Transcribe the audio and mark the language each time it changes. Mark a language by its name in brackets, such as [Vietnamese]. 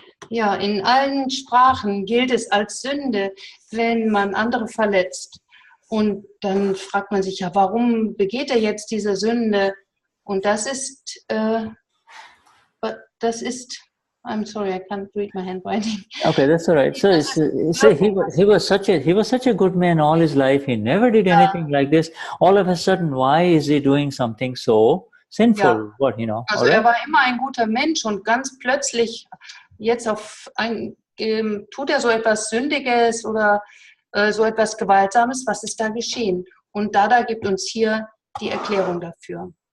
[German] Ja, in allen Sprachen gilt es als Sünde, wenn man andere verletzt. Und dann fragt man sich ja, warum begeht er jetzt diese Sünde? Und das ist, [English] I'm sorry, I can't read my handwriting. Okay, that's all right. So he was such a good man all his life. He never did anything like this. All of a sudden, why is he doing something so sinful? [German] Ja. [English] What, you know? [German] Also er war immer ein guter Mensch und ganz plötzlich jetzt tut er so etwas Sündiges oder so etwas Gewaltsames. Was ist da geschehen? Und Dada gibt uns hier die Erklärung dafür.